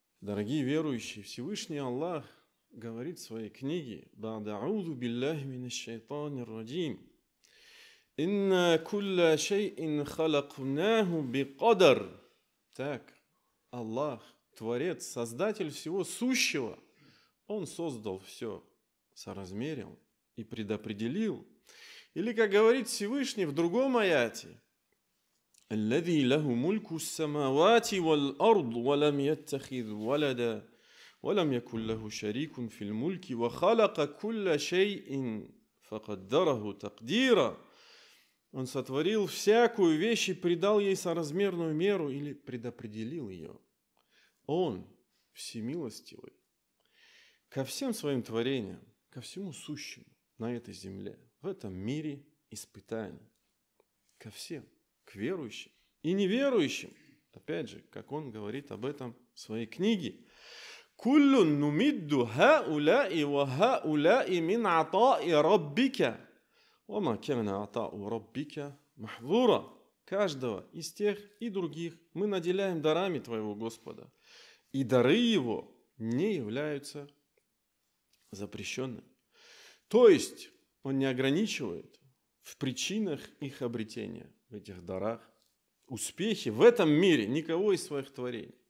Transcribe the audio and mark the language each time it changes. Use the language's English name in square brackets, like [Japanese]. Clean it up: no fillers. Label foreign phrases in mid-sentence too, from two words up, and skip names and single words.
[Russian] Дорогие верующие, Всевышний Аллах говорит в своей книге: [Arabic] «بعد أعوذ بالله من الشيطان الرجيم. إن كل شيء خلقناه بقدر». [Russian] Так, Аллах, Творец, Создатель всего сущего, Он создал все, соразмерил и предопределил. Или, как говорит Всевышний в другом аяте: [Arabic] الذي له ملك السماوات والأرض ولم يتخذ ولدا ولم يكن له شريك في الملك وخلق كل شيء فقدره تقديرا. [Russian] Он сотворил всякую вещь и придал ей соразмерную меру или предопределил ее. Он всемилостивый ко всем своим творениям, ко всему сущему на этой земле, в этом мире испытаний, ко всем, к верующим и неверующим. Опять же, как он говорит об этом в своей книге: [Arabic] «كلا نمد هؤلاء وهؤلاء من عطاء ربك وما كان عطاء ربك محظورا». [Russian] Каждого из тех и других мы наделяем дарами твоего Господа, и дары его не являются запрещенными. То есть он не ограничивает в причинах их обретения, в этих дарах, успехи в этом мире никого из своих творений.